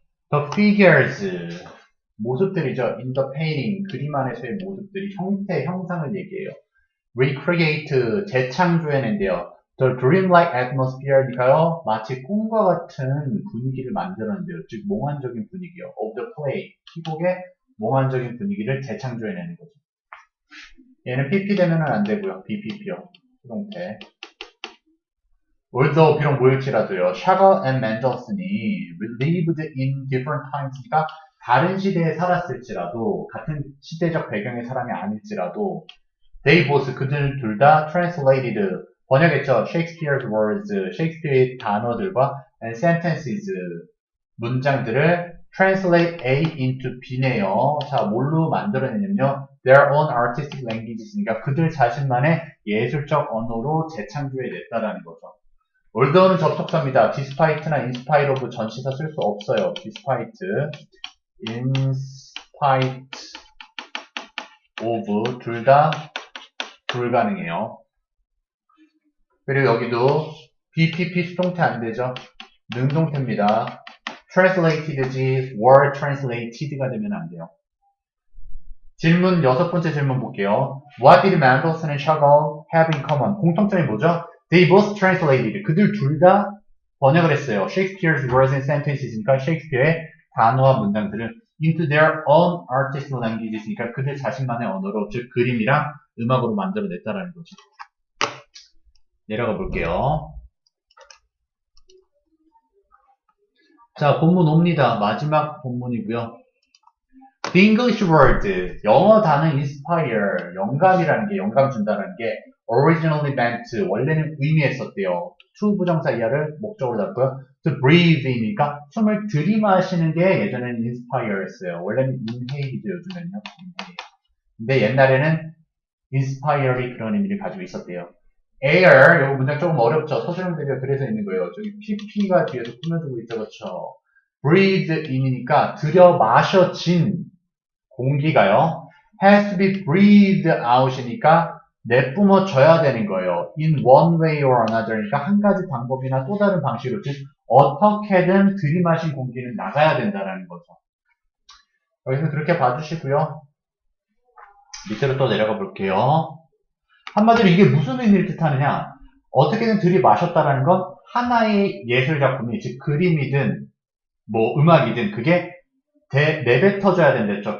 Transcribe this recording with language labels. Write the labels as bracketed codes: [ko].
[en] The figures, [ko] 모습들이죠. [en] in the painting, [ko] 그림 안에서의 모습들이 형태, 형상을 얘기해요. recreate, 재창조해낸대요. [en] The dreamlike atmosphere니까요. [ko] 마치 꿈과 같은 분위기를 만들어낸대요. 즉 몽환적인 분위기요. [en] of the play, [ko] 희곡의 몽환적인 분위기를 재창조해내는 거죠. 얘는 PP 되면은 안 되고요. BPP요. 수동태. Although 비록 모일지라도요. 샤거 and 맨델슨이 [en] lived in different times [ko] 니까 다른 시대에 살았을지라도 같은 시대적 배경의 사람이 아닐지라도 [en] they both [ko] 그들 둘 다 translated 번역했죠. [en] Shakespeare's words [ko] 셰익스피어의 단어들과 [en] and sentences [ko] 문장들을 [en] translate A into B네요. [ko] 자, 뭘로 만들어내냐면요. [en] Their own artistic languages [ko] 니까 그들 자신만의 예술적 언어로 재창조해냈다라는 거죠. 올더는 접속사입니다. despite나 inspite of 전치사 쓸 수 없어요. despite, inspite of 둘 다 불가능해요. 그리고 여기도 BPP 수동태 안 되죠. 능동태입니다. translated지 [en] were translated [ko] 가 되면 안 돼요. 질문 여섯 번째 질문 볼게요. [en] What did Mendelssohn and Chagall have in common? [ko] 공통점이 뭐죠? [en] They both translated. [ko] 그들 둘 다 번역을 했어요. [en] Shakespeare's words and sentenses [ko] 니까 셰익스피어의 단어와 문장들을 [en] into their own artistic languages [ko] 니까 그들 자신만의 언어로 즉 그림이랑 음악으로 만들어냈다라는 거죠. 내려가 볼게요. 자, 본문 옵니다. 마지막 본문이고요. [en] The English word, [ko] 영어 단어 inspire, 영감이라는 게, 영감 준다는 게 [en] originally meant, [ko] 원래는 의미했었대요. to 부정사 이하를 목적으로 잡고요. [en] To breathe [ko] 이니까 숨을 들이마시는 게 예전에는 inspire였어요. 원래는 inhale이죠, 요즘에는요. [en] inhale. [ko] 근데 옛날에는 inspire이 그런 의미를 가지고 있었대요. air, 이거 문장 조금 어렵죠. 서술형 대비가 그래서 있는 거예요. 저기 pp가 뒤에서 꾸며주고 있죠, 그렇죠. [en] breathe in [ko] 이니까 들여 마셔진 공기가요. [en] has to be breathed out [ko] 이니까 내뿜어져야 되는 거예요. [en] in one way or another [ko] 니까 한 가지 방법이나 또 다른 방식으로 즉 어떻게든 들이마신 공기는 나가야 된다는 거죠. 여기서 그렇게 봐주시고요. 밑으로 또 내려가 볼게요. 한마디로 이게 무슨 의미를 뜻하느냐? 어떻게든 들이마셨다라는 건 하나의 예술 작품이 즉 그림이든 뭐 음악이든 그게 내뱉어져야 된댔죠.